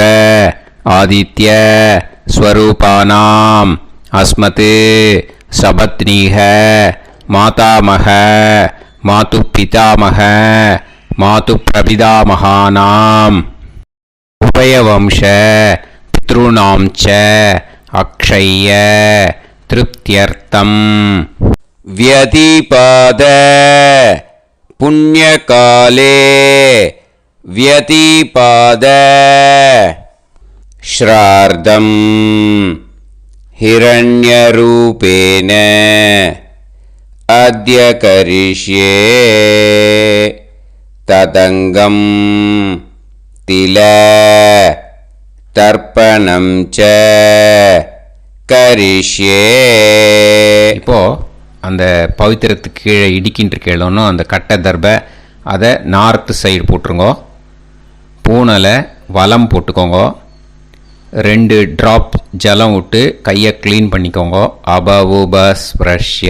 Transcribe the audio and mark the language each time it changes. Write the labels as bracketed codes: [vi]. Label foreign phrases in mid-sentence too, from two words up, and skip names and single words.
[sa] आदित्य स्वरूपाणाम् अस्मत् सपत्नीक मातामह मातुः पितामह मातुः प्रपितामहानाम् उभयवंश पितृणां च अक्षय तृप्त्यर्थं व्यतीपात पुण्यकाले व्यतीपात ஸ்ரார்த்தம் हिरण्यरूपेण अद्य करिष्ये तदङ्गं तिल तर्पणं च करिष्ये. [ta] இப்போ அந்த பவித்திரத்துக்கு கீழே இடிக்கின்ற கேளோன்னு அந்த கட்டை தர்பை அதை நார்த்து சைடு போட்டுருங்கோ. பூனலை வலம் போட்டுக்கோங்க. 2 ட்ராப் ஜலம் விட்டு கையை க்ளீன் பண்ணிக்கோங்க. [sa] அபவுபஸ்ப்ரஷ்ய.